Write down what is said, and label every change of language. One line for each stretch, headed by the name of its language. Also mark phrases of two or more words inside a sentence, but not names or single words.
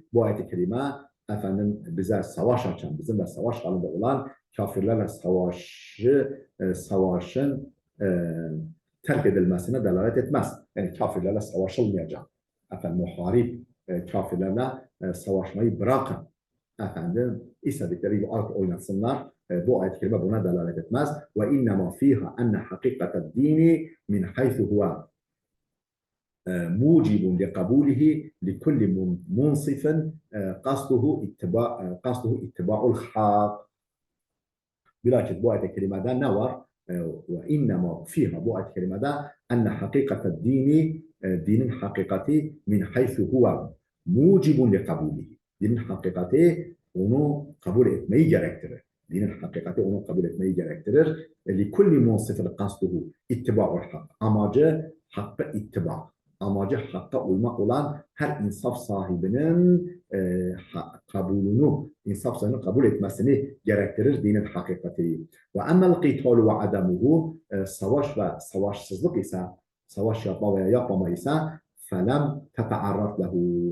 Turkish: Bu ayet-i kerime efendim bize savaş açan, bizimle savaş halinde olan kafirlerle savaşın terk edilmesine delalet etmez. Yani kafirlerle savaşılmayacak. Efendim muharip kafirlerle savaşmayı bırakın. Efendim istedikleri gibi artık oynatsınlar. Bu ayet-i kerime buna delalet etmez.
Arabic: وإنما فيها أن حقيقة الدين من حيث هو موجب لقبوله لكل منصف قصده اتباع الحق.
Turkish: Bilakis bu ayet-i kerimede ne var?
Arabic: وإنما فيها
Turkish: bu ayet-i kerimede
Arabic: أن حقيقة الدين
Turkish: dinin hakikati
Arabic: من حيث هو موجب لقبوله.
Turkish: Dinin hakikati onu kabul etmeyi gerektirir. Dinin hakikati onu kabul etmeyi gerektirir.
Arabic: لِكُلِّ مُنْصِفٍ قَصْدُهُ اِتِّبَاءُ الْحَقِّ.
Turkish: Amacı hakka ittiba. Amacı hakka uymak olan her insaf sahibinin insaf sahibinin kabul etmesini gerektirir dinin hakikati.
Arabic: وأما القتال وعدمه
Turkish: savaş ve savaşsızlık ise savaş yapma veya yapmama ise
Arabic: فلم تتعرض له.